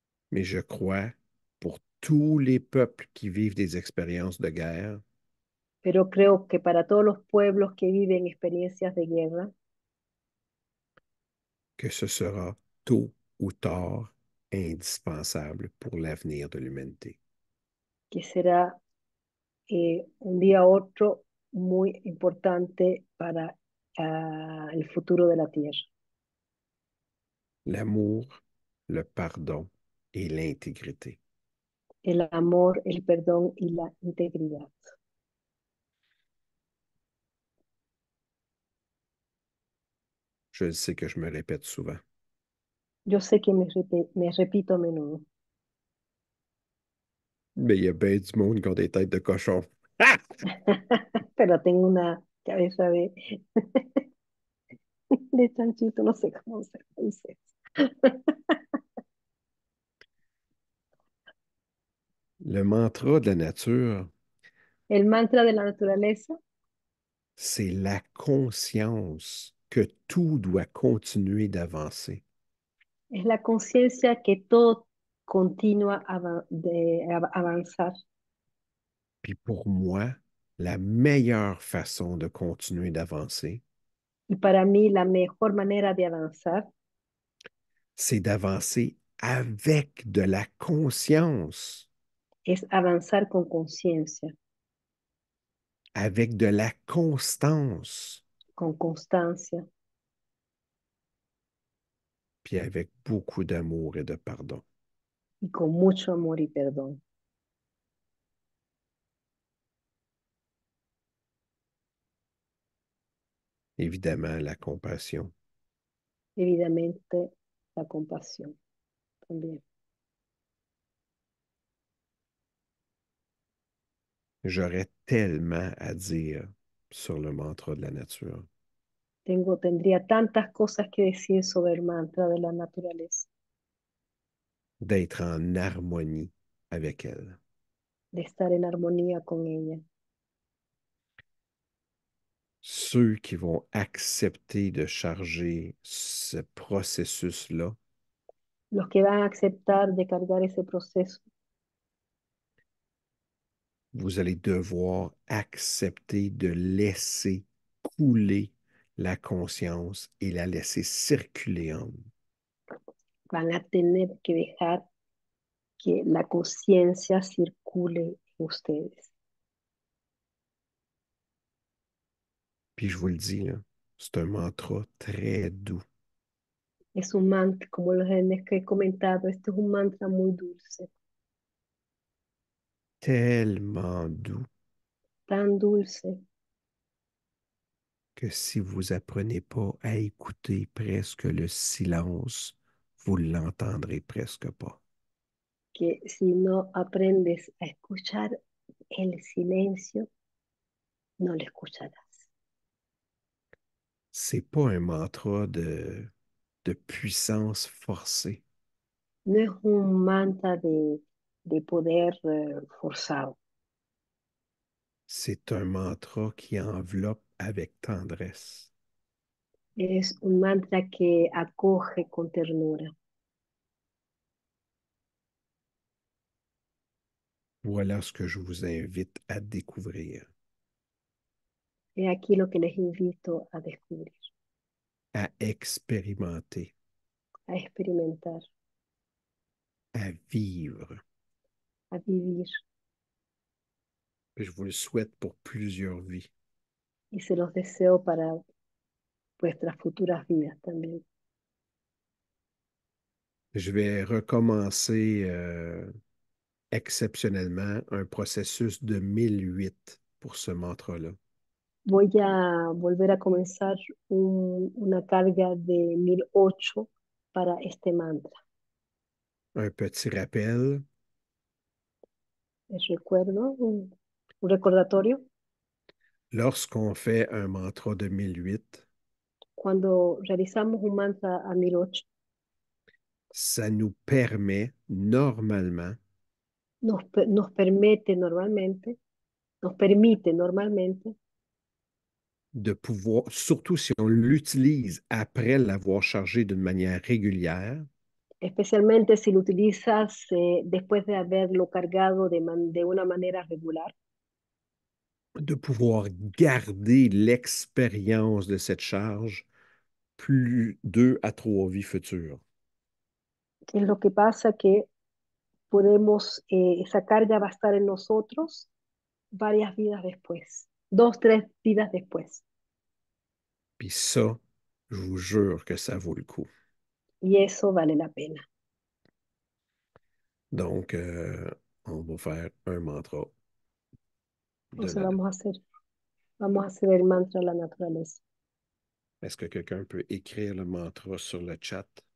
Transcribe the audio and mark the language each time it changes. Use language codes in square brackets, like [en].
[fr] Mais je crois, pour tous les peuples qui vivent des expériences de guerre, [es] Pero creo que para todos los pueblos que viven experiencias de guerra, [fr] que ce sera tôt ou tard indispensable pour l'avenir de l'humanité. [es] que será un día u otro muy importante para el futuro de la Tierra. [fr] L'amour, le pardon et l'intégrité. [es] El amor, el perdón y la integridad. [fr] Je sais que je me répète souvent, [es] Yo sé que me repito a menudo, [fr] mais il y a bien du monde qui ont des têtes de cochon. Ah! [es] pero tengo una cabeza de chanchito, no sé cómo se dice. [fr] Le mantra de la nature, [es] El mantra de la naturaleza [fr] c'est la conscience que tout doit continuer d'avancer. [es] es la conciencia que todo continúa avanzar. [fr] Puis pour moi, la meilleure façon de continuer d'avancer, [es] Y para mí la mejor manera de avanzar [fr] c'est d'avancer avec de la conscience, [es] es avanzar con conciencia, [fr] avec de la constance, [es] con constancia [fr] puis avec beaucoup d'amour et de pardon. [es] y con mucho amor y perdón. [fr] Évidemment, la compassion. [es] Evidentemente la compasión también. [fr] J'aurais tellement à dire sur le mantra de la nature, [es] Tendría tantas cosas que decir sobre el mantra de la naturaleza, [fr] d'être en harmonie avec elle. [es] de estar en armonía con ella. [fr] Ceux qui vont accepter de charger ce processus-là, [es] Los que van a aceptar de cargar ese proceso, [fr] vous allez devoir accepter de laisser couler la conscience et la laisser circuler en vous. [es] van a tener que dejar que la conciencia circule en ustedes. [fr] Puis je vous le dis, là, c'est un mantra très doux, [es] Es un mantra, como los que he comentado, este es un mantra muy dulce, [fr] tellement doux [es] tan dulce, [fr] que si vous apprenez pas à écouter presque le silence, vous l'entendrez presque pas. [es] que si no aprendes a escuchar el silencio, no lo escucharás. [fr] C'est pas un mantra de puissance forcée. [es] No es un mantra de poder forzado, [fr] C'est un mantra qui enveloppe avec tendresse. [es] es un mantra que acoge con ternura. [fr] Voilà ce que je vous invite à découvrir, [es] Es aquí lo que les invito a descubrir, [fr] à expérimenter, [es] a experimentar, [fr] à vivre. [es] a vivir. [fr] Je vous le souhaite pour plusieurs vies. [es] Y se los deseo para vuestras futuras vidas también. [fr] Je vais recommencer exceptionnellement un processus de 1008 pour ce mantra-là. [es] Voy a volver a comenzar una carga de 1008 para este mantra. [fr] Un petit rappel, [es] Les recuerdo, un recordatorio. [fr] lorsqu'on fait un mantra de 1008, [es] Cuando realizamos un mantra a 1008, [fr] ça nous permet normalement [es] nos permite normalmente, nos permite normalmente, [fr] de pouvoir, surtout si on l'utilise après l'avoir chargé d'une manière régulière, [es] especialmente si lo utilizas después de haberlo cargado de una manera regular, [fr] de pouvoir garder l'expérience de cette charge plus 2 à 3 vies futures. [es] es lo que pasa que podemos, esa carga va a estar en nosotros varias vidas después, dos, tres vidas después. [fr] Puis ça, je vous jure que ça vaut le coup. [es] Y eso vale la pena. [fr] Donc, on va faire un mantra de [es] Entonces [fr] la... [es] vamos a hacer el mantra de la naturaleza. [fr] Est-ce que quelqu'un peut écrire le mantra sur le chat?